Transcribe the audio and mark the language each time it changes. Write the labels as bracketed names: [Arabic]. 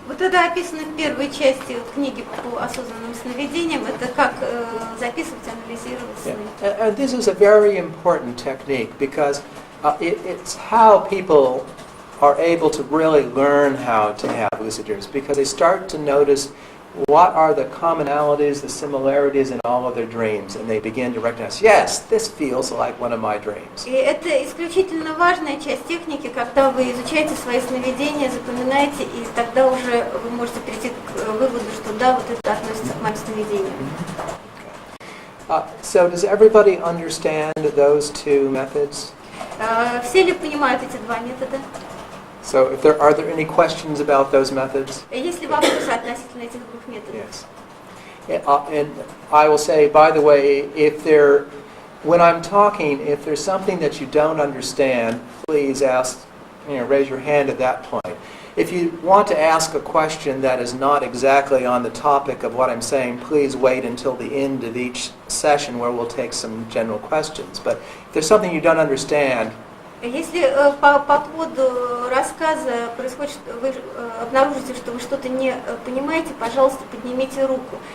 [Russian] Вот это описано в первой части книги по осознанным сновидениям. Это как записывать, анализировать сны. [English] And this is a very important technique because it's how people are able to really learn how to have lucid dreams, because they start to notice what are the commonalities, the similarities in all of their dreams, and they begin to recognize, yes, this feels like one of my dreams. [Russian] И это исключительно важная часть техники, когда вы изучаете свои сновидения, запоминаете, и тогда уже вы можете прийти к выводу, что да, вот это относится к моим сновидениям. [English] So does everybody understand those two methods? [Russian] Все ли понимают эти два метода? [English] So are there any questions about those methods? [Russian] Есть ли вопросы относительно этих двух методов? [English] Yes. And I will say, by the way, when I'm talking, if there's something that you don't understand, please raise your hand at that point. If you want to ask a question that is not exactly on the topic of what I'm saying, please wait until the end of each session where we'll take some general questions. But if there's something you don't understand, [Russian] Если по ходу рассказа происходит, вы обнаружите, что вы что-то не понимаете, пожалуйста, поднимите руку.